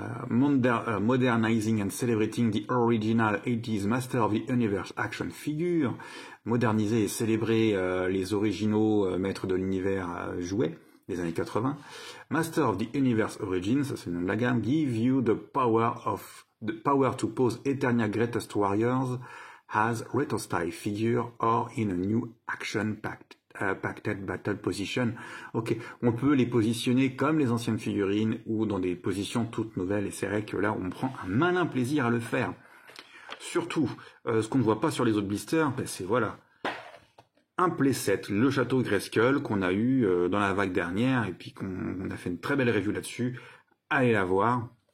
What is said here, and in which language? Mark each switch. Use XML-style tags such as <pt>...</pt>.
<en>Modernizing and celebrating the original 80s Master of the Universe action figure.</en> <fr>Moderniser et célébrer les originaux maîtres de l'univers jouets des années 80. Master of the Universe Origins, ça c'est le nom de la gamme.</fr> <en>Give you the power to pose Eternia Greatest Warriors as retro style figure or in a new action pacted battle position.</en> <fr>Ok, on peut les positionner comme les anciennes figurines ou dans des positions toutes nouvelles, et c'est vrai que là on prend un malin plaisir à le faire. Surtout, ce qu'on ne voit pas sur les autres blisters, c'est voilà, un playset, le château Grayskull qu'on a eu dans la vague dernière, et puis qu'on a fait une très belle review là-dessus. Allez la voir.</fr>